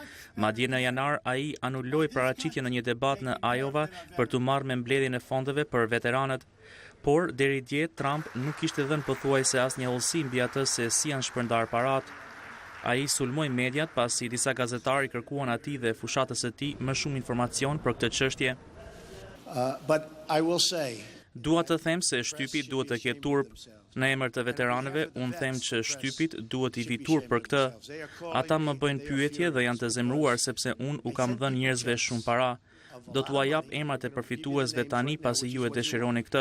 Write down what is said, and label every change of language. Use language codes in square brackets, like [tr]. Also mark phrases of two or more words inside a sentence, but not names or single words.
[sq] Madje në janar ai anulloi paraqitjen në një debat në Iowa për të marrë me mbledhjen e fondeve për veteranët. Por deri dje Trump nuk kishte dhënë pothuajse asnjë hollësi mbi atë se si janë shpërndar parat. Ai sulmoi mediat pasi disa gazetarë kërkuan atij dhe fushatës së tij më shumë informacion për këtë çështje. [en] But I will say [sq] Dua të them se shtypi duhet të ketë turp. Në emër të veteranëve, unë them që shtypit duhet i vi turp për këtë. Ata më bëjnë pyetje dhe janë të zemruar sepse unë u kam dhënë njerëzve shumë para. Do t'ua jap emrat e përfituesve tani pasi ju e dëshironi këtë.